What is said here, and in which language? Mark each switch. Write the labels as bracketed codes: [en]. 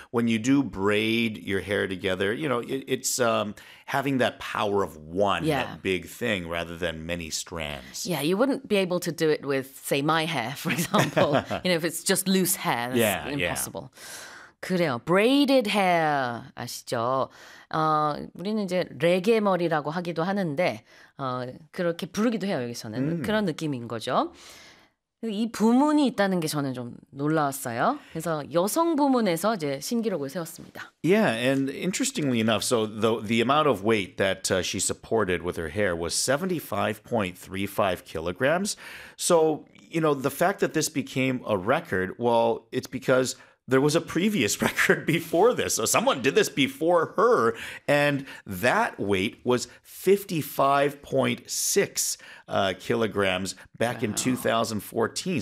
[en] when you do braid your hair together, you know, it's having that power of one, yeah. that big thing, rather than many strands. Yeah, you wouldn't be able to do it with, say, my hair, for example. You know, if it's just loose hair, that's impossible. Yeah. [ko] 그래요. Braided hair 아시죠? 우리는 이제 레게 머리라고 하기도 하는데 그렇게 부르기도 해요. 여기서는 그런 느낌인 거죠. 이 부문이 있다는 게 저는 좀 놀라웠어요. 그래서 여성 부문에서 이제 신기록을 세웠습니다. [en] Yeah, and interestingly enough, so the amount of weight that she supported with her hair was 75.35 kilograms. So, you know, the fact that this became a record, well, it's because there was a previous record before this. So someone did this before her, and that weight was 55.6 kilograms back in 2014.